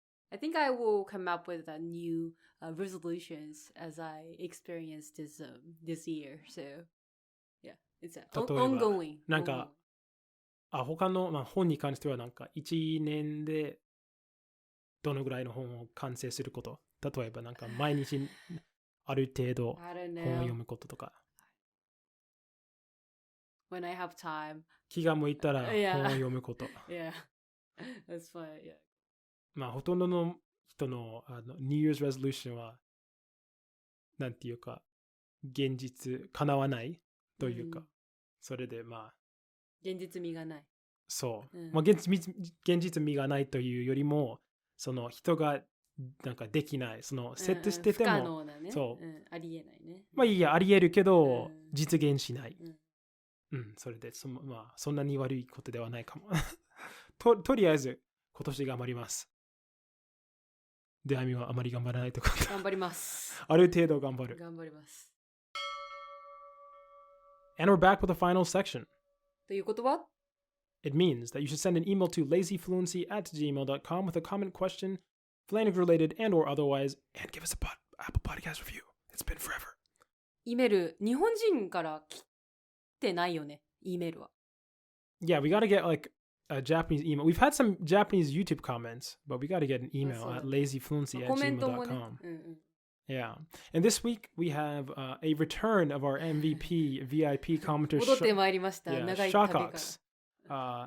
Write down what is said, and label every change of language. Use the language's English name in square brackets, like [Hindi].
[English] I think I will come up with a new resolutions as I experience this year. So, yeah, it's ongoing. [Japanese] なんか、他の、本に関してはなんか1年でどのぐらいの本を完成すること。例えばなんか毎日ある程度本を読むこととか。 [English] When I have time. [Japanese] 気が向いたら本を読むこと。 [English] Yeah, that's fine. Yeah. [Japanese] ほとんどの人の [English] New Year's Resolution [Japanese] はなんていうか現実叶わないというか、それで現実味がない。そう。現実味がないというよりも、その人がなんかできない、そのセットしてても、不可能なね。そう。ありえないね。いいや、ありえるけど、実現しない。それでそんなに悪いことではないかも。とりあえず、今年頑張ります。で、アミはあまり頑張らないとか。頑張ります。ある程度頑張る。頑張ります。 [English] And we're back with the final section. [Japanese] ということは [English] ？It means that you should send an email to lazyfluency@gmail.com with a comment, question, language related and or otherwise, and give us a Apple Podcast review. It's been forever. [Japanese] イメール、日本人から来てないよね、イメールは。 [English] Yeah, we gotta get like a Japanese email. We've had some Japanese YouTube comments, but we gotta get an email at lazyfluency@gmail.com. Yeah. And this week we have a return of our MVP VIP commenter [Japanese] 戻ってまいりました。長い旅から。